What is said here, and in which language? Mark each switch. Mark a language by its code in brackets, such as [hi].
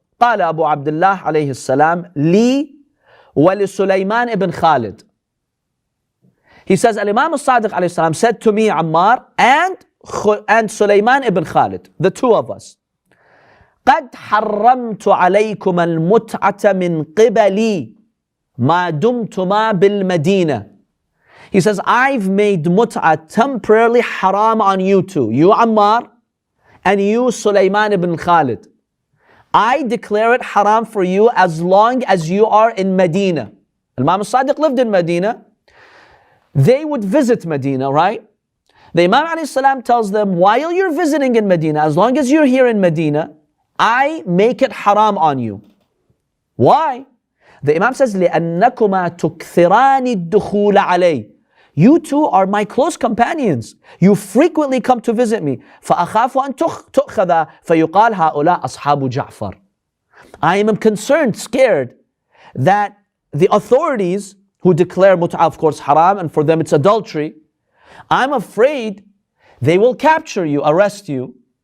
[ar] قال أبو عبد الله عليه السلام لي ولسليمان ibn Khalid. [en] He says, Al-Imam al-Sadiq alayhi salam said to me, Ammar, and Sulaiman ibn Khalid, the two of us, [ar] قد حرمت عليكم المتعة من قبلي ما دمتما بالمدينة. [en] He says, I've made mut'ah temporarily haram on you two, you Ammar and you Sulaiman ibn Khalid. I declare it haram for you as long as you are in Medina. Imam al-Sadiq lived in Medina. They would visit Medina, right? The Imam alayhi salam tells them, while you're visiting in Medina, as long as you're here in Medina, I make it haram on you. Why? The Imam says, [ar] لِأَنَّكُمَا تُكْثِرَانِ الدُّخُولَ عَلَيْهِ. [en] You two are my close companions. You frequently come to visit me. [ar] فَأَخَافُ أَن تُؤْخَذَ فَيُقَالْ هَؤُلَاء أَصْحَابُ جَعْفَرَ. [en] I am concerned, scared, that the authorities who declare mut'ah, of course, haram, and for them it's adultery, I'm afraid they will capture you, arrest you.